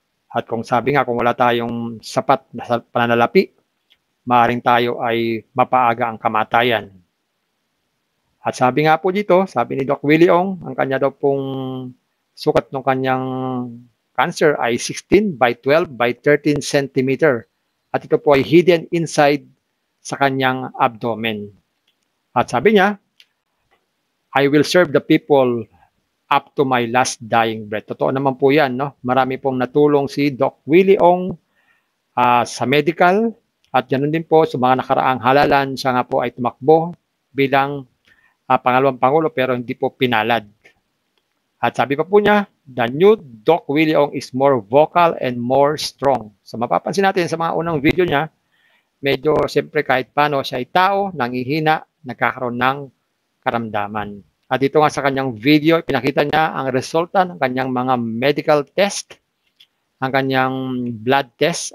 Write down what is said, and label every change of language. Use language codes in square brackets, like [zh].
[tl] At kung sabi nga, kung wala tayong sapat na pananalapi, maaaring tayo ay mapaaga ang kamatayan. At sabi nga po dito, sabi ni Doc Willie Ong, ang kanya daw pong sukat ng kanyang cancer ay 16/12/13 cm. At ito po ay [en] hidden inside [tl] sa kanyang abdomen. At sabi niya, [en] I will serve the people up to my last dying breath. [tl] Totoo naman po yan, no? Marami pong natulong si Doc Willie Ong sa medical at ganoon din po sa mga nakaraang halalan. Siya nga po ay tumakbo bilang pangalawang pangulo pero hindi po pinalad. At sabi pa po niya, [en] the new Doc Willie Ong is more vocal and more strong. [tl] So mapapansin natin sa mga unang video niya, medyo siyempre kahit paano siya ay tao, nangihina, nagkakaroon ng karamdaman. At dito nga sa kanyang video, pinakita niya ang resulta ng kanyang mga medical test, ang kanyang blood test.